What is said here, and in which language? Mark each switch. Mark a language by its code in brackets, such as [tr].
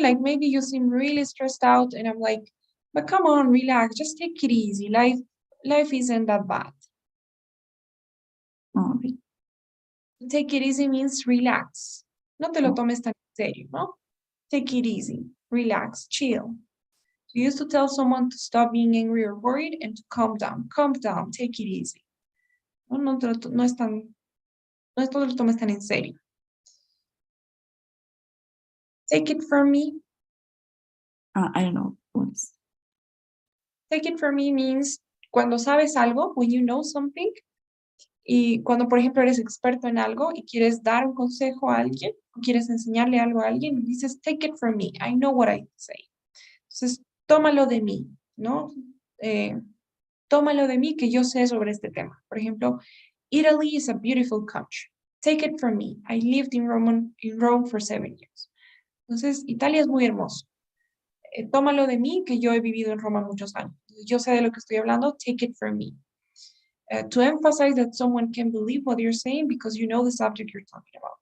[en] Like maybe you seem really stressed out and I'm like, but come on, relax, just take it easy. Life isn't that bad. Okay. Take it easy means relax. [es] No te lo tomes tan en serio, ¿no? [en] Take it easy, relax, chill. You used to tell someone to stop being angry or worried and to calm down, take it easy. [es] No te lo tomes tan en serio. [en] Take it from me. I don't know what is. Take it from me means [es] cuando sabes algo, [en] when you know something, [es] y cuando, por ejemplo, eres experto en algo y quieres dar un consejo a alguien, o quieres enseñarle algo a alguien, dices, [en] take it from me, I know what I say. [es] Entonces, tómalo de mí, ¿no? Tómalo de mí que yo sé sobre este tema. Por ejemplo, [en] Italy is a beautiful country. Take it from me. I lived in Rome for 7 years. [es] Entonces, Italia es muy hermoso. Tómalo de mí que yo he vivido en Roma muchos años. Yo sé de lo que estoy hablando. [en] Take it from me. To emphasize that someone can believe what you're saying because you know the subject you're talking about.